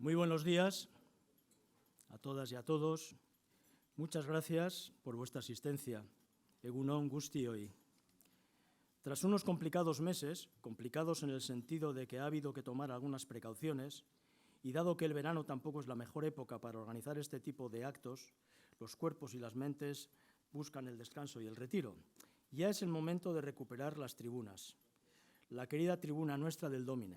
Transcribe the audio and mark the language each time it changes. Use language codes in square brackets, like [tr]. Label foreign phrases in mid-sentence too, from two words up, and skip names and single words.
[es] Muy buenos días a todas y a todos. Muchas gracias por vuestra asistencia. [eu] Egun on guztioi. [es] Tras unos complicados meses, complicados en el sentido de que ha habido que tomar algunas precauciones, y dado que el verano tampoco es la mejor época para organizar este tipo de actos, los cuerpos y las mentes buscan el descanso y el retiro. Ya es el momento de recuperar las tribunas. La querida tribuna nuestra del Dómine.